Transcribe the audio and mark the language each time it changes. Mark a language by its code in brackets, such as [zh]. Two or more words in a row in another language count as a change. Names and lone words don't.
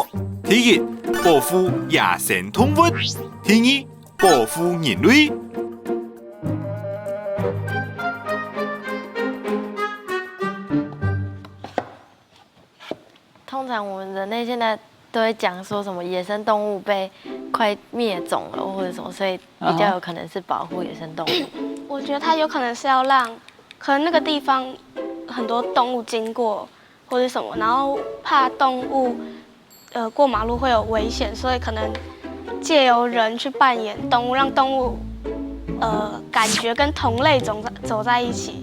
[zh] 第一，保護野生動物；第二，保護人類。通常我們人類現在都會講說什麼野生動物被快滅種了或者什麼，所以比較有可能是保護野生動物。我觉得它有可能是要让，可能那个地方很多动物经过或者什么，然后怕动物过马路会有危险，所以可能借由人去扮演动物，让动物感觉跟同类走在一起。